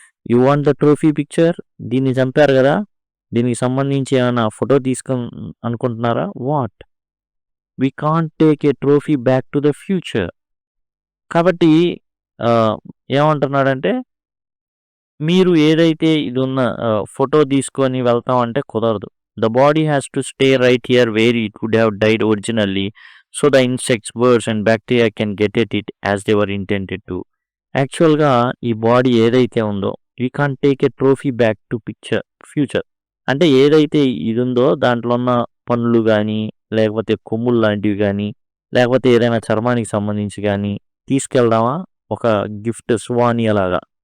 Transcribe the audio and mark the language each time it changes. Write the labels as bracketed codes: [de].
[en] You want the trophy picture? [te] దీన్ని చంపారు గదా! దీనికి సంబంధించి ఏమైనా ఫోటో అనుకుంటున్నారా? [en] What? We can't take a trophy back to the future. [te] కాబట్టి ఏమంటున్నాడంటే మీరు ఏదైతే ఇదున్న ఫోటో తీసుకొని వెళ్తాం అంటే కుదరదు. [en] The body has to stay right here where it would have died originally, so the insects, birds and bacteria can get at it as they were intended to. [te] యాక్చువల్‌గా ఈ బాడీ ఏదైతే ఉందో [en] We can't take a trophy back to future. [te] అంటే ఏదైతే ఇది ఉందో దాంట్లో ఉన్న పనులు గానీ, లేకపోతే కొమ్ములు లాంటివి గానీ, లేకపోతే ఏదైనా చర్మానికి సంబంధించి గానీ తీసుకెళ్దామా ఒక గిఫ్ట్ సువానియలాగా.